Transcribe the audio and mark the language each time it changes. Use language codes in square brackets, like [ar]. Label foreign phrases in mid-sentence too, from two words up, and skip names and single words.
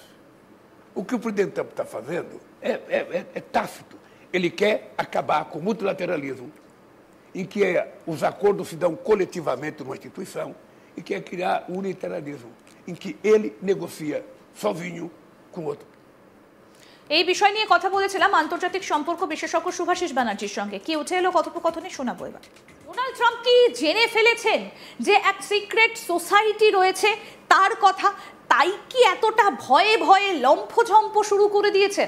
[pt] O que o presidente Trump está fazendo é tácito. Ele quer acabar com o multilateralismo, em que os acordos se dão coletivamente numa instituição, e quer criar o unilateralismo, em que ele negocia sozinho com outro. [bn] এই বিষয় নিয়ে কথা বলেছিলাম আন্তর্জাতিক সম্পর্ক বিশেষজ্ঞ শুভাশিস ব্যানার্জির সঙ্গে। কি উঠে এলো কথোপকথনে শোনাবো এবার। ডোনাল্ড ট্রাম্প কি জেনে ফেলেছেন যে এক [en] secret society [bn] রয়েছে তার কথা, তাই কি এতটা ভয়ে ভয়ে লম্ফঝম্প শুরু করে দিয়েছেন?